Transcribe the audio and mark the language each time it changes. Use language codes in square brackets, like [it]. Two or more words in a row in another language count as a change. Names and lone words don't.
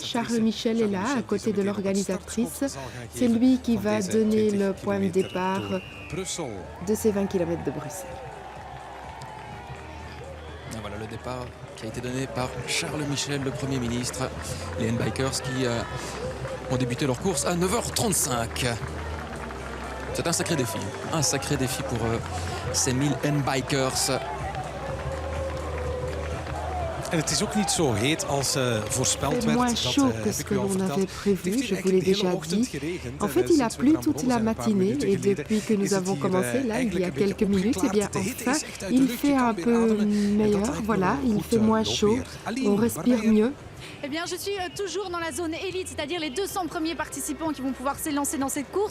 [fr] Charles Michel est là, à côté de l'organisatrice. C'est lui qui va donner le point de départ de ces 20 km de Bruxelles. Et voilà le départ qui a été donné par Charles Michel, le Premier ministre. Les handbikers qui ont débuté leur course à 9h35. C'est un sacré défi pour ces 1000 handbikers. [nl] En het is ook niet zo heet als voorspeld werd. [fr] C'est moins chaud que ce que l'on avait prévu, je vous l'ai déjà dit. En fait, il a plu toute la matinée et depuis que nous avons commencé, là, il y a quelques minutes, eh bien, enfin, il fait un peu meilleur, voilà, il fait moins chaud, on respire mieux. Eh bien, je suis toujours dans la zone élite, c'est-à-dire les 200 premiers participants qui vont pouvoir s'élancer dans cette course.